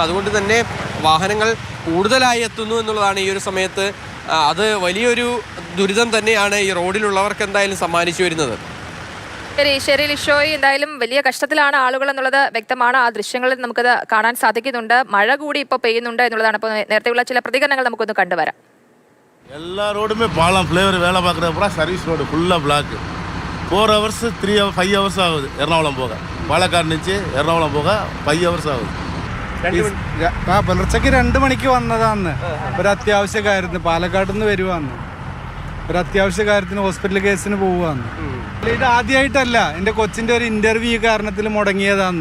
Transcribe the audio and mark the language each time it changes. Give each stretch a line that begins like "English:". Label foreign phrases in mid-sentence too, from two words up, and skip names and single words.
Malayalam: അതുകൊണ്ട് തന്നെ വാഹനങ്ങൾ കൂടുതലായി എത്തുന്നു എന്നുള്ളതാണ് ഈ ഒരു സമയത്ത്. അത് വലിയൊരു ദുരിതം തന്നെയാണ് ഈ റോഡിലുള്ളവർക്ക് എന്തായാലും സമ്മാനിച്ചു വരുന്നത്. ശരി ലിഷോയ്, എന്തായാലും വലിയ കഷ്ടത്തിലാണ് ആളുകൾ എന്നുള്ളത് വ്യക്തമാണ്. ആ ദൃശ്യങ്ങളിൽ നമുക്കത് കാണാൻ സാധിക്കുന്നുണ്ട്. മഴ കൂടി ഇപ്പോൾ പെയ്യുന്നുണ്ട് എന്നുള്ളതാണ്. അപ്പോൾ നേരത്തെയുള്ള ചില പ്രതികരണങ്ങൾ നമുക്കൊന്ന് കണ്ടുവരാം.
Tamil: எல்லா ரோடுமே பாலம் ஃப்ளேவர் வேலை பார்க்குறப்ப
English: service road
Tamil: ஃபுல்லாக பிளாக்.
English: 4 hours 5 hours
Tamil: ஆகுது എറണാകുളം പോകാൻ.
Malayalam: പാലക്കാട് నుంచి എറണാകുളം പോകാൻ 5 hours ആകും. പുലർച്ചയ്ക്ക് 2 മണിക്ക് വന്നതാന്ന്. ഒരു അത്യാവശ്യ കാര്യത്തിന് പാലക്കാട് നിന്ന് വരുവാന്ന്. ഒരു അത്യാവശ്യ കാര്യത്തിന് ഹോസ്പിറ്റൽ കേസിന് പോവാന്ന്. ഇത് ആദ്യമായിട്ടല്ല, എൻ്റെ കൊച്ചിൻ്റെ ഒരു ഇൻ്റർവ്യൂ കാരണത്തിൽ മുടങ്ങിയതാന്ന്.